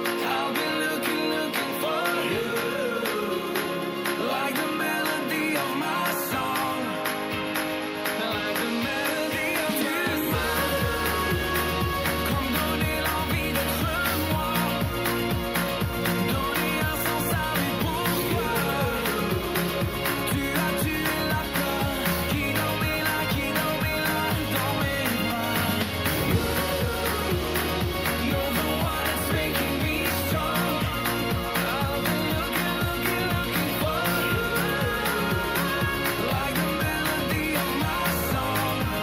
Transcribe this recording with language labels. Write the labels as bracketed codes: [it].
[en] I'll be looking for you, like the melody of my song, like the melody of your song. [fr] Comme donner l'envie d'être moi, donner un sens à mes pourquoi. Tu as tué la peur qui dormait là dans mes bras. [en] You're the one that's making me strong. I'll be looking for you, like the melody of my song.